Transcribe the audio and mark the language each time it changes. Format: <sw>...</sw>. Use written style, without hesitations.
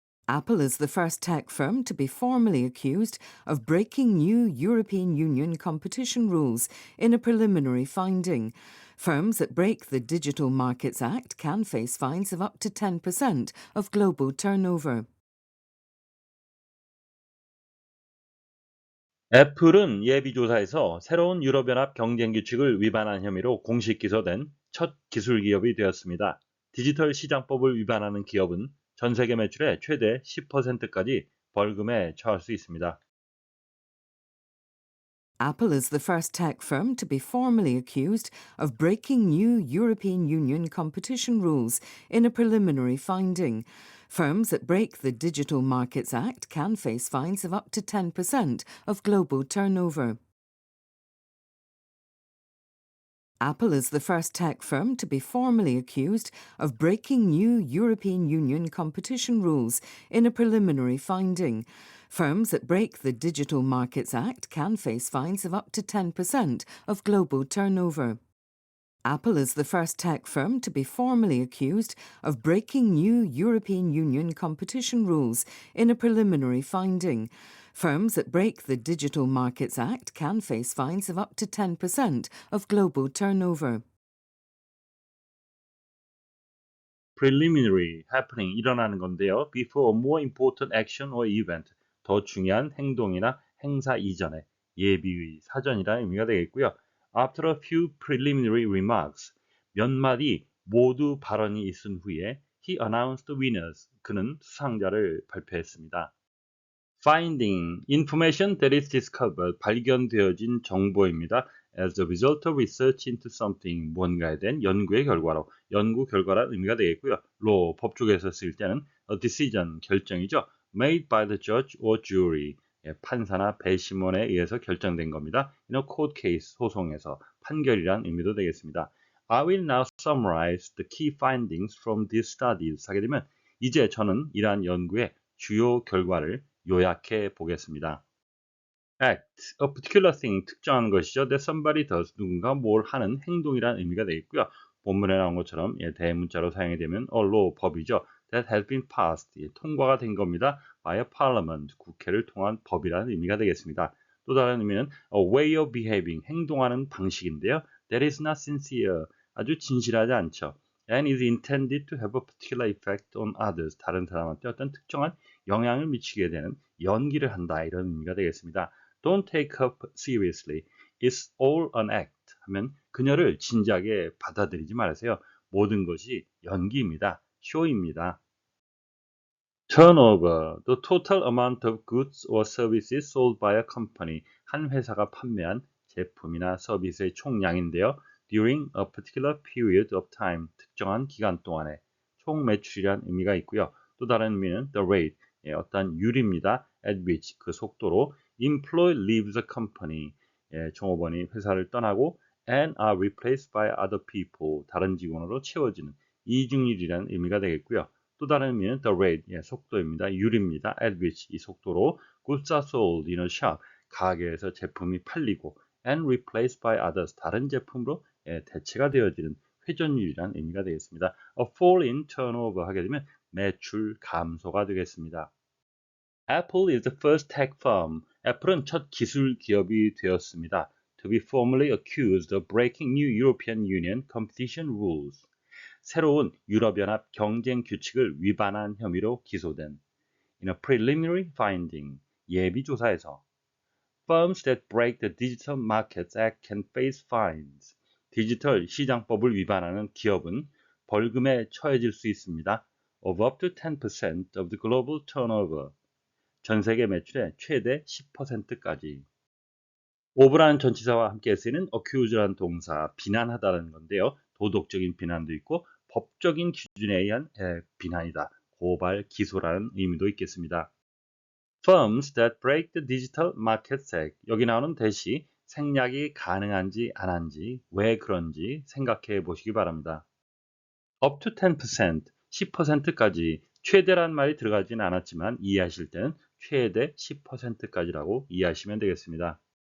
<en>Apple is the first tech firm to be formally accused of breaking new European Union competition rules in a preliminary finding. Firms that break the Digital Markets Act can face fines of up to 10% of global turnover.</en> <ko>애플은 예비조사에서 새로운 유럽연합 경쟁규칙을 위반한 혐의로 공식 기소된 첫 기술 기업이 되었습니다. 디지털 시장법을 위반하는 기업은 전 세계 매출의 최대 10%까지 벌금에 처할 수 있습니다.</ko> <en>Apple is the first tech firm to be formally accused of breaking new European Union competition rules in a preliminary finding. Firms that break the Digital Markets Act can face fines of up to 10% of global turnover. Apple is the first tech firm to be formally accused of breaking new European Union competition rules in a preliminary finding. Firms that break the Digital Markets Act can face fines of up to 10% of global turnover. Apple is the first tech firm to be formally accused of breaking new European Union competition rules in a preliminary finding. Firms that break the Digital Markets Act can face fines of up to 10% of global turnover. Preliminary happening</en> <ko>일어나는 건데요.</ko> <en>Before a more important action or event</en> <ko>더 중요한 행동이나 행사 이전에 예비 사전이라는 의미가 되겠고요.</ko> <en>After a few preliminary remarks</en> <ko>몇 마디 모두 발언이 있은 후에</ko> <en>he announced the winners</en> <ko>그는 수상자를 발표했습니다.</ko> <en>Finding information that is discovered</en> <ko>발견되어진 정보입니다.</ko> <en>As a result of research into something</en> <ko>뭔가에 대한 연구의 결과로 연구 결과란 의미가 되겠고요. law 법조계에서 쓸 때는</ko> <en>a decision</en> <ko>결정이죠.</ko> <en>made by the judge or jury</en> <ko>판사나 배심원에 의해서 결정된 겁니다.</ko> <en>In a court case</en> <ko>소송에서 판결이란 의미도 되겠습니다.</ko> <en>I will now summarize the key findings from these studies</en> <ko>하게 되면 이제 저는 이러한 연구의 주요 결과를 요약해 보겠습니다.</ko> <en>act, a particular thing,</en> <ko>특정한 것이죠.</ko> <en>that somebody does,</en> <ko>누군가 뭘 하는 행동이라는 의미가 되겠고요. 본문에 나온 것처럼 대문자로 사용이 되면 a law, 법이죠.</ko> <en>that has been passed,</en> <ko>통과가 된 겁니다.</ko> <en>by a parliament,</en> <ko>국회를 통한 법이라는 의미가 되겠습니다. 또 다른 의미는</ko> <en>a way of behaving,</en> <ko>행동하는 방식인데요.</ko> <en>that is not sincere,</en> <ko>아주 진실하지 않죠.</ko> <en>and is intended to have a particular effect on others,</en> <ko>다른 사람한테 어떤 특정한 영향을 미치게 되는 연기를 한다 이런 의미가 되겠습니다.</ko> <en>Don't take her seriously. It's all an act.</en> <ko>하면 그녀를 진지하게 받아들이지 말으세요. 모든 것이 연기입니다. 쇼입니다.</ko> <en>Turnover, the total amount of goods or services sold by a company.</en> <ko>한 회사가 판매한 제품이나 서비스의 총량인데요.</ko> <en>During a particular period of time.</en> <ko>특정한 기간 동안에 총 매출이란 의미가 있고요. 또 다른 의미는</ko> <en>the rate,</en> <ko>어떤 율입니다.</ko> <en>at which,</en> <ko>그 속도로</ko> <en>employee leaves a company,</en> <ko>종업원이 회사를 떠나고</ko> <en>and are replaced by other people,</en> <ko>다른 직원으로 채워지는 이중률이라는 의미가 되겠고요. 또 다른 의미는</ko> <en>the rate,</en> <ko>속도입니다. 율입니다.</ko> <en>at which,</en> <ko>이 속도로</ko> <en>goods are sold in a shop,</en> <ko>가게에서 제품이 팔리고</ko> <en>and replaced by others,</en> <ko>다른 제품으로 대체가 되어지는 회전율이라는 의미가 되겠습니다.</ko> <en>A fall in turnover</en> <ko>하게 되면 매출 감소가 되겠습니다.</ko> <en>Apple is the first tech firm.</en> <ko>애플은 첫 기술 기업이 되었습니다.</ko> <en>To be formally accused of breaking new European Union competition rules.</en> <ko>새로운 유럽연합 경쟁 규칙을 위반한 혐의로 기소된</ko> <en>in a preliminary finding,</en> <ko>예비 조사에서</ko> <en>firms that break the Digital Markets Act can face fines.</en> <ko>디지털 시장법을 위반하는 기업은 벌금에 처해질 수 있습니다.</ko> <en>of up to 10% of the global turnover.</en> <ko>전 세계 매출의 최대 10%까지. 오브라는 전치사와 함께 쓰이는 accuse라는 동사, 비난하다는 건데요. 도덕적인 비난도 있고 법적인 기준에 의한 비난이다. 고발, 기소라는 의미도 있겠습니다.</ko> <en>Firms that break the Digital Markets Act.</en> <ko>여기 나오는 대시 생략이 가능한지 안 한지 왜 그런지 생각해 보시기 바랍니다. up to 10%, 10%까지 최대란 말이 들어가진 않았지만 이해하실 때는 최대 10%까지라고 이해하시면 되겠습니다.</ko>